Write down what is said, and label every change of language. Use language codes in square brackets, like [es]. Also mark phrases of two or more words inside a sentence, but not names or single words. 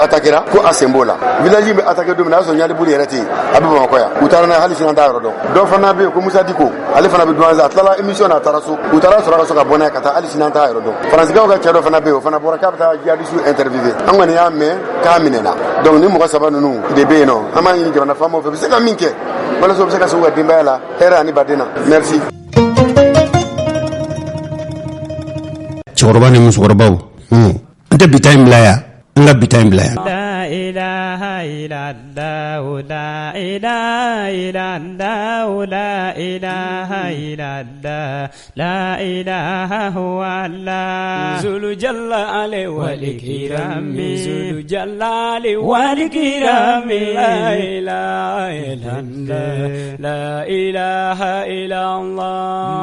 [bm] attaquera ko a sen b'o la village bɛ attaqué don min na a y'a sɔrɔ Ɲali Buli yɛrɛ tɛ yen a bɛ Bamakɔ yan u taara n'a ye hali sini an t'a yɔrɔ dɔn dɔ fana bɛ yen ko Musa Diko ale fana bɛ Douanza a tilala émission na a taara so u taara sɔrɔ a ka so ka bɔ n'a ye ka taa hali sini an t'a yɔrɔ dɔn faransikɛw ka cɛ dɔ fana bɛ yen o fana bɔra k'a bɛ taa [fr] jihadistes interviewé [bm] an kɔni y'a mɛn k'a minɛna donc ni mɔgɔ saba ninnu de bɛ yen nɔ an b'a ɲini jamana faamaw fɛ u bɛ se ka min kɛ walasa u bɛ se ka se u ka denbaya la hɛrɛ ani baden na merci. cɛkɔrɔba ni musokɔrɔbaw n tɛ bita in bila yan n ka bita in bila yan. [ar] لا إله إلا الله لا إله إلا الله لا إله إلا الله لا إله إلا الله ذو الجلال و الإكرام ذو الجلال والإكرام لا إله إلا الله لا إله إلا الله